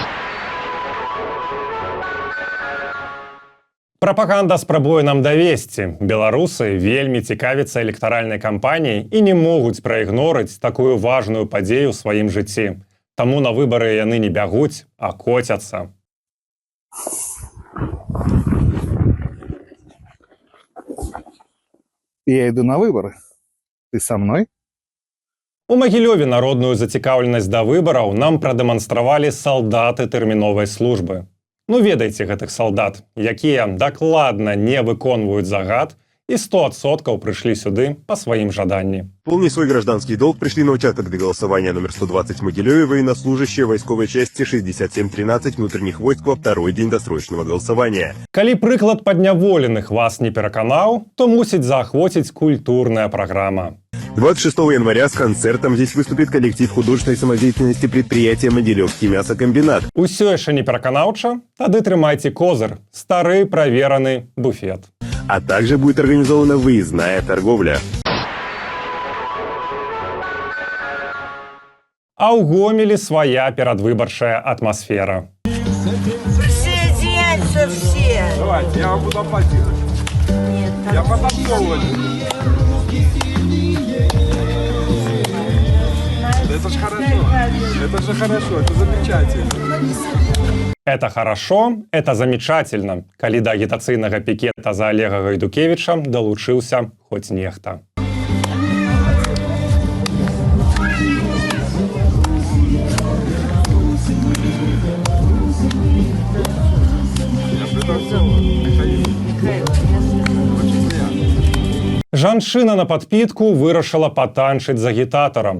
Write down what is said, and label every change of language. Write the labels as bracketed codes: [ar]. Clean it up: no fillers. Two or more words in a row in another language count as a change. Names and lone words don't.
[be] Прапаганда спрабуе нам давесці. Беларусы вельмі цікавяцца электаральнай кампаніяй і не могуць праігнорыць такую важную падзею ў сваім жыцці. Таму на выбары яны не бягуць, а коцяцца. [ru] Я иду на выборы. Ты со мной? [be] У Магілёве народную зацікаўленасць да выбараў нам прадэманстравалі салдаты тэрміновай службы. Ну ведаеце гэтых салдат, якія дакладна не выконваюць загад [ru] и 100% пришли [be] сюды [ru] по своим [be] жаданні. [ru] Помни свой гражданский долг, пришли на участок для голосования номер 120 в Могилеве военнослужащие войсковой части 6713 внутренних войск во второй день досрочного голосования. [be] Калі прыклад падняволеных вас не пераканаў, то мусіць заахвоціць культурная программа. [ru] 26 января с концертом здесь выступит коллектив художественной самодеятельности предприятия «Могилевский мясокомбинат». [be] Усё яшчэ не пераканаўча? Тады трымайце козыр, стары правераны буфет. [ru] А также будет организована выездная торговля. [be] А ў Гомелі своя перадвыбарчая атмосфера. [ru] Присоединяйтесь все! Давайте, я вам буду аплодировать. Нет, Я подоплёвываю. Это же хорошо. Это же хорошо, это замечательно. Это хорошо, это замечательно, [be] калі да агітацыйнага пікета за Олега Гайдукевіча далучыўся хоць нехта. Жанчына на падпітку вырашыла патанчыць з агітатарам.